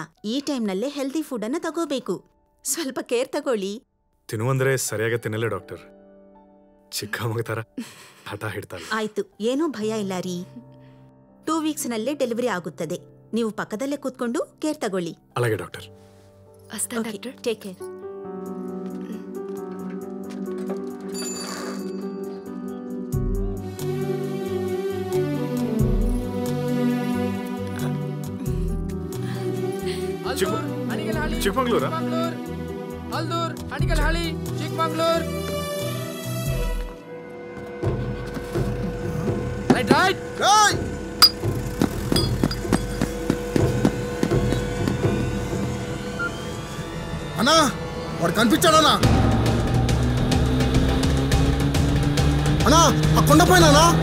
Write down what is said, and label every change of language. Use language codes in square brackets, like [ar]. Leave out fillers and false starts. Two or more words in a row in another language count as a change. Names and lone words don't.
[kn] ಈ ಟೈಮ್ನಲ್ಲೇ [en] healthy food [kn] ಅನ್ನ ತಗೋಬೇಕು. ಸ್ವಲ್ಪ ಕೇರ್ ತಗೊಳ್ಳಿ. ತಿನ್ನು ಅಂದ್ರೆ ಸರಿಯಾಗಿ ತಿನ್ನಲ್ಲ ಡಾಕ್ಟರ್. ಚಿಕ್ಕ ಮಗ ತರ ಹಠ ಹಿಡ್ತಾಳೆ. ಆಯ್ತು, ಏನೂ ಭಯ ಇಲ್ಲ ರೀ. 2 ವೀಕ್ಸ್ನಲ್ಲೇ ಡೆಲಿವರಿ ಆಗುತ್ತದೆ. ನೀವು ಪಕ್ಕದಲ್ಲೇ ಕೂತ್ಕೊಂಡು ಕೇರ್ ತಗೊಳ್ಳಿ. [te] అలాగే డాక్టర్. వస్తాను డాక్టర్. [en] Take care. [kn] ಚಿಕ್ಕಮಗಳೂರಾ? ಹಲ್ದೂರ್, ಅಣಿಗಲ್ಹಾಳಿ, ಚಿಕ್ಕಮಗಳೂರು. [en] Right right right. [te] అన్నా, వాడు కనిపించాడన్నా. అన్నా, ఆ కొండపైన.